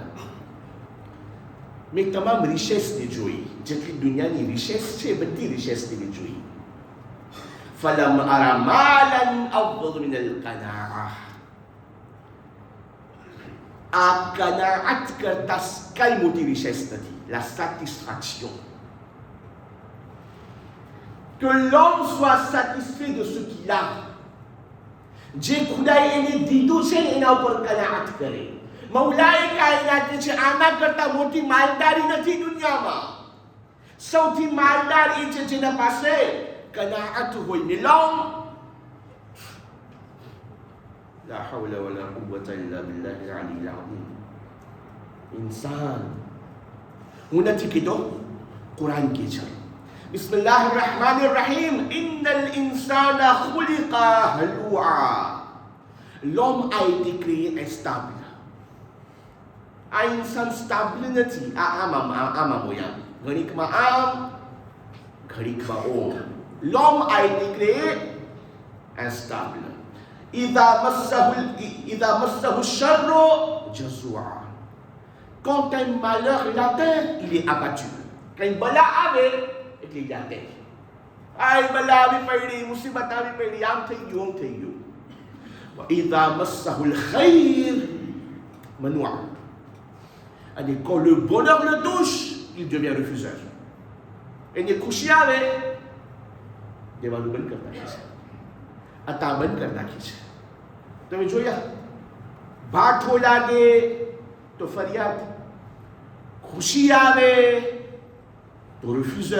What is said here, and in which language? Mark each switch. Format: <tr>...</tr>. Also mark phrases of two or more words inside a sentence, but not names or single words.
<gu>મેં તમામ રિશેસને જોઈ. જેટલી દુનિયાની રિશેસ છે બધી રિશેસને મેં જોઈ.</gu> <ar>فلم أر مالا أفضل من القناعة.</ar> <gu>આ કનાઆત કરતા કઈ મોટી રિશેસ નથી.</gu> <fr>la satisfaction. Que l'homme soit satisfait de ce qu'il a.</fr> <gu>જે ખુદાએ એને દીધું છે એના ઉપર કનાઅત કરે. મૌલાએ કાયનાત છે આના કરતા મોટી માલદારી નથી દુનિયામાં. સૌથી માલદાર એ છે જેના પાસે કનાઅત હોય ને.</gu> <ar>l'homme لا حول ولا قوة إلا بالله العلي العظيم.</ar> <gu>इंसान હું નથી કીધો, કુરાન કહે છે</gu> <ar>بسم الله الرحمن الرحيم إن الإنسان خلق هلوعا.</ar> <fr>L'homme a été créé instable.</fr> <gu>આ ઇન્સાન સ્ટેબલ નથી. આમાં મોયા ઘડીકમાં આમ ઘડીકમાં ઓમ.</gu> <fr>l'homme a été créé instable.</fr> <ar>إذا مسه الشر جزوعا.</ar> <fr>Quand un malheur l'atteint, il est abattu. Quand une bala</fr> <gu>આવે એટલે</gu> <fr>il atteint.</fr> <gu>આય બલા આવી પડી, મુસીબત આવી પડી, આમ થઈ ગયું, આમ થઈ ગયું.</gu> <ar>وإذا مسه الخير منوع.</ar> <fr>Et quand le bonheur le touche, il devient refuseur.</fr> <gu>એને ખુશી આવે દેવાનું બંધ કરી નાખે છે, અતા બંધ કરી નાખી છે. તમે જોયા ભાઠો લાગે તો ફરિયાદ, ખુશી આવે તો refuseur.</gu>